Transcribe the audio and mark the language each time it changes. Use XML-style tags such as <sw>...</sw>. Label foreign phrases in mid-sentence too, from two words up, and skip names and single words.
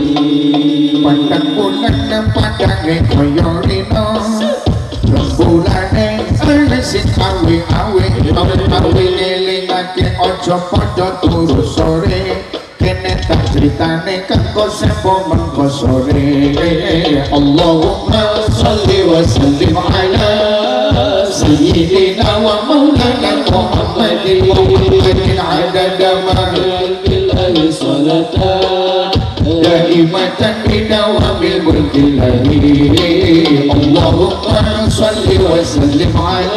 <jv>pandang bulan padange kaya rino, rembulane sing awe-awe, awe ngelingake aja padha turu sore, kene tak critane kanggo sepo mengko sore.</jv> <ar>اللهم صل وسلم على سيدنا ومولانا محمد عدد ما بالله صلاة دائمة بدوام ملك الله. اللهم صل وسلم على</ar>